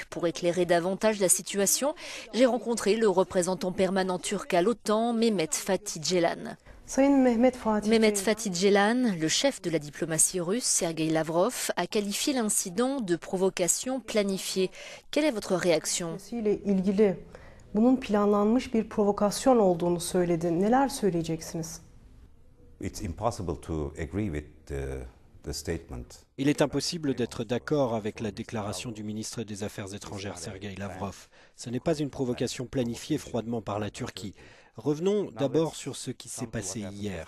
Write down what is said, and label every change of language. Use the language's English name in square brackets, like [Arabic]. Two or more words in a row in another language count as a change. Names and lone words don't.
[French] Pour éclairer davantage la situation, j'ai rencontré le représentant permanent turc à l'OTAN, Mehmet Fatih Ceylan. Mehmet Fatih Ceylan, le chef de la diplomatie russe, Sergueï Lavrov, a qualifié l'incident de provocation planifiée. Quelle est votre réaction? [Turkish] Bunun planlanmış bir provokasyon olduğunu söyledi. Neler söyleyeceksiniz? [French] Il est impossible d'être d'accord avec la déclaration du ministre des Affaires étrangères Sergueï Lavrov. Ce n'est pas une provocation planifiée froidement par la Turquie. Revenons d'abord sur ce qui s'est passé hier.